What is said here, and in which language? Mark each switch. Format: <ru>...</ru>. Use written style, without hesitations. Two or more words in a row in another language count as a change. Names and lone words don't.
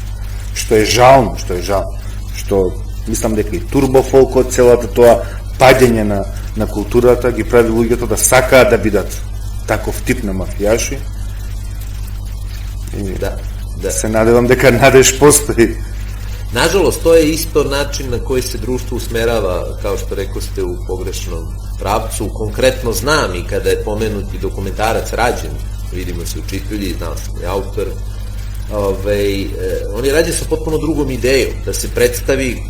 <mk>Што е жално. Што мислам дека и турбофолкот, целата тоа паѓање на културата ги прави луѓето да сакаат да бидат таков тип на мафијаши. Се надевам дека надеж постои.</mk> <sr>Nažalost, to je isto način na koji se društvo usmerava, kao što rekao ste, u pogrešnom pravcu. Konkretno znam i kada je pomenuti dokumentarac rađen, Vidimo se učitelji, znao sam i autor, on je rađen sa potpuno drugom idejom, da se predstavi</sr>